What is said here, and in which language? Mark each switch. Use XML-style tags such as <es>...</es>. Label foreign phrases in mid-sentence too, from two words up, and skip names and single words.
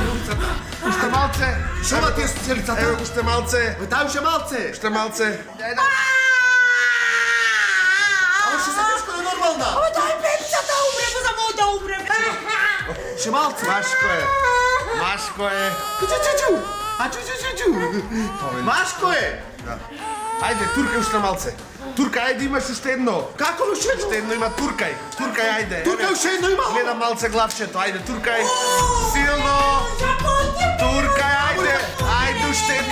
<mk>уште малце. Шова ти е сијалицата? Ево, уште малце. Дај уште малце. Уште малце. Ама ще се тешко е нормална. Абе, дај пепца да умрем, за мој да умрем. Ще малце. Машко е. Чу-чу-чу. А чу-чу-чу-чу. Машко е. Ајде, туркај уште малце. Туркај, ајде, имаш уште едно. Како ли уште едно? Уште едно има туркај. Туркај, ајде. Туркај уште едно има. Гледам малце главчето, ајде, туркај. Силно. Туркај, ајде. Ајде, уште едно.</mk>